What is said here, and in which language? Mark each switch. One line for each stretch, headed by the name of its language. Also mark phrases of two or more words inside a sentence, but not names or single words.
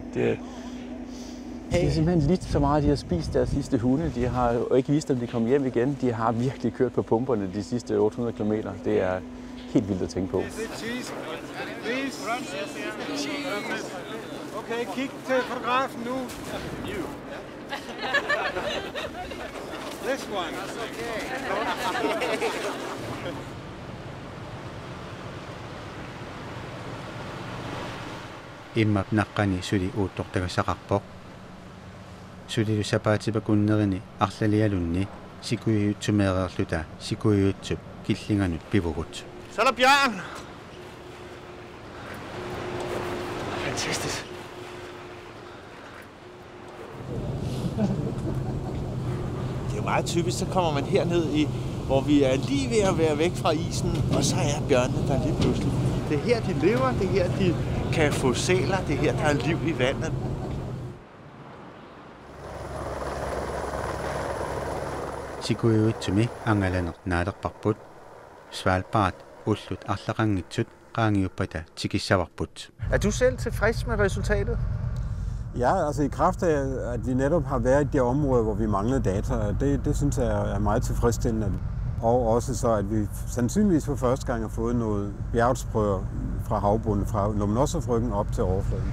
Danish: Det er simpelthen lidt så meget, de har spist deres sidste hunde. De har jo ikke vist, om de kom hjem igen. De har virkelig kørt på pumperne de sidste 800 km. Det er helt vildt at tænke på. Okay, kig til fotografen nu.
English: This one.
Kalaallisut: Imma naqqani suli uuttortagasaqarpoq sulilu sapaatipakunnerini arlalialunni sikuyutsumeererluta sikuyutsup killinganut pivugut.
Danish: Så er der bjørn! Fantastisk. Det er jo meget typisk, så kommer man herned i, hvor vi er lige ved at være væk fra isen, og så er bjørnene der lige pludselig. Det er her, de lever, det er her, de kan få sæler, det er her, der er liv i vandet.
Kalaallisut: Sikuyutsumi angalanert naalerparput Svalbard ullut arlaqanngitsut qaangiuppata tikissavarput.
Danish: Er du selv tilfreds med resultatet? Ja, altså i kraft af, at vi netop har været i det område, hvor vi manglede data, det synes jeg er meget tilfredsstillende. Og også så, at vi sandsynligvis for første gang har fået noget bjergsprøver fra havbunden, fra Lomonosov-ryggen op til overfladen.